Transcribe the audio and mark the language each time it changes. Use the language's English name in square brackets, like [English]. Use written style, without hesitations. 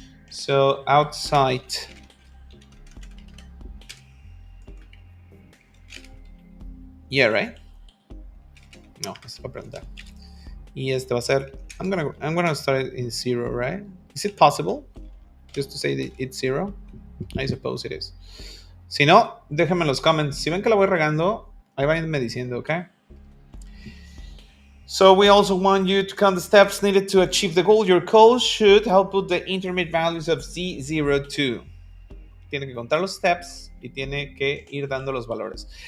[English] So outside right? [Spanish] No, esto va a preguntar. Y este va a ser, [English] I'm gonna start it in 0, right? Is it possible just to say that it's 0? I suppose it is. [Spanish] Si no, déjenme en los comments. Si ven que la voy regando, ahí vayanme diciendo, okay? [English] So we also want you to count the steps needed to achieve the goal. Your code should output the intermediate values of Z02. [Spanish] Tiene que contar los steps y tiene que ir dando los valores.